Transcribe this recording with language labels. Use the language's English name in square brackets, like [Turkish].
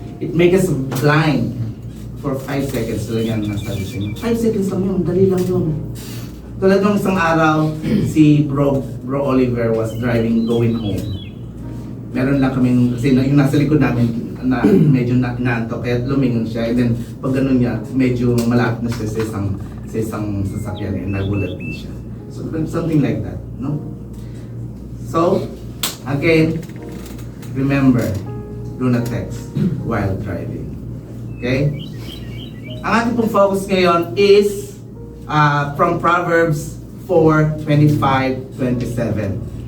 [English] It makes us blind for 5 seconds. [Filipino] So yan ang sabi sa inyo. 5 seconds lang yun, dali lang yun. Tulad nung isang araw, si Bro Oliver [English] was driving going home. [Filipino] Meron lang kami, kasi yung nasa likod namin, na medyo naantok, kaya lumingon siya. And then, pag ganun niya, medyo malapit na siya sa isang sasakyan, and nagulat din siya. [English] So, something like that, no? So, again, remember, do not text while driving. [Filipino] Okay? Ang ating pong focus ngayon is from Proverbs 4:25-27.